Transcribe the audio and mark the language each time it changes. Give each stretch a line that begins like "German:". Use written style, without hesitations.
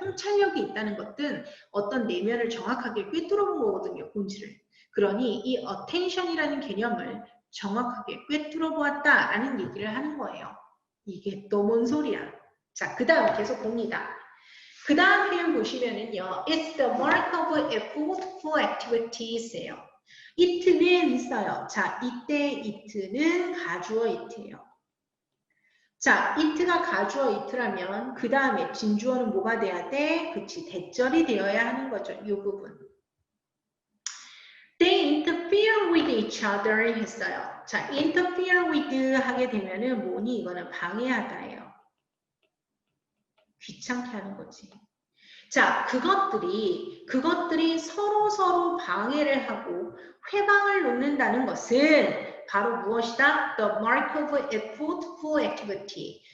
Korean: 통찰력이 있다는 것은 어떤 내면을 정확하게 꿰뚫어 본 거거든요. 본질을. 그러니 이 attention이라는 개념을 정확하게 꿰뚫어 보았다라는 얘기를 하는 거예요. 이게 또 뭔 소리야. 자, 그 다음 계속 봅니다. 그 다음 표현 보시면은요.
English: It's the mark of effortful activities예요.
Korean: it는 있어요. 자, 이때 it는 가주어 it예요. 자, it가 가주어 it라면 그 다음에 진주어는 뭐가 돼야 돼? 그치, 대절이 되어야 하는 거죠. 이 부분.
English: They interfere with each other
Korean: 했어요. 자, interfere with 하게 되면은 뭐니? 이거는 방해하다예요. 귀찮게 하는 거지. 자, 그것들이 서로 방해를 하고 회방을 놓는다는 것은 바로 무엇이다?
English: The mark of effortful activity.